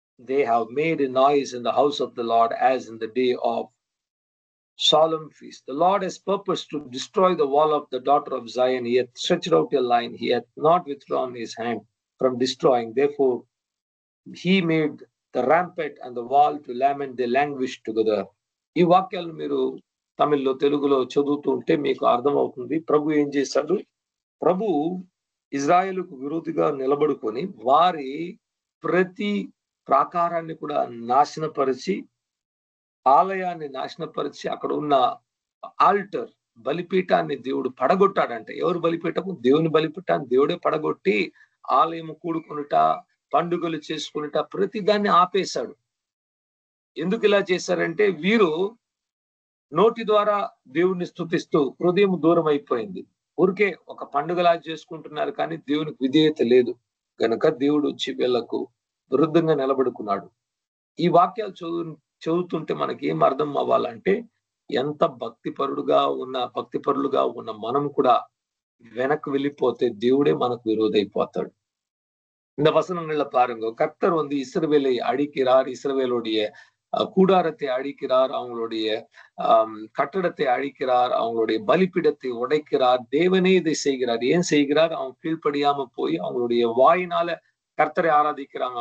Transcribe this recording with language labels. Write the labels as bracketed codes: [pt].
[en] They have made a noise in the house of the Lord as in the day of solemn feast. The Lord has purposed to destroy the wall of the daughter of Zion. He hath stretched out a line. He hath not withdrawn his hand from destroying. Therefore, he made the rampart and the wall to lament. They languished together. [te] ఈ వాక్యాలు మీరు తమిళ్లో, తెలుగులో చదువుతూ ఉంటే మీకు అర్థమవుతుంది. ప్రభు ఏం చేశాడు? ప్రభు ఇజ్రాయేలుకు విరోధిగా నిలబడుకొని వారి ప్రతి ప్రాకారాన్ని కూడా నాశనపరిచి, ఆలయాన్ని నాశనపరిచి, అక్కడ ఉన్న ఆల్టర్ బలిపీఠాన్ని దేవుడు పడగొట్టాడంట. ఎవరు బలిపీఠము? దేవుని బలిపీఠాన్ని దేవుడే పడగొట్టి ఆలయం కూడుకునుట, పండుగలు చేసుకునుట, ప్రతి దాన్ని ఆపేశాడు. ఎందుకు ఇలా చేశారంటే, వీరు నోటి ద్వారా దేవుణ్ణి స్తుతిస్తూ హృదయం దూరం అయిపోయింది. ఊరికే ఒక పండుగలా చేసుకుంటున్నారు, కానీ దేవునికి విధేయత లేదు గనుక దేవుడు వచ్చి వీళ్లకు విరుద్ధంగా నిలబడుకున్నాడు. ఈ వాక్యాలు చదువుతుంటే మనకి ఏం అర్థం అవ్వాలంటే, ఎంత భక్తిపరులుగా ఉన్న మనం కూడా వెనక్కి వెళ్ళిపోతే దేవుడే మనకు விரோதைப்பாத்தாడు. [ta] இந்த வசனங்கள்ல பாருங்க, கர்த்தர் இஸ்ரவேலை அடிக்கிறார், இஸ்ரவேலுடைய கூடாரத்தை அழிக்கிறார், அவங்களுடைய கட்டடத்தை அழிக்கிறார், அவங்களுடைய பலிப்பிடத்தை உடைக்கிறார். தேவனே இதை செய்கிறார். ஏன் செய்கிறார்? அவங்க கீழ்ப்படியாம போய் அவங்களுடைய வாயினால கர்த்தரை ஆராதிக்கிறாங்க.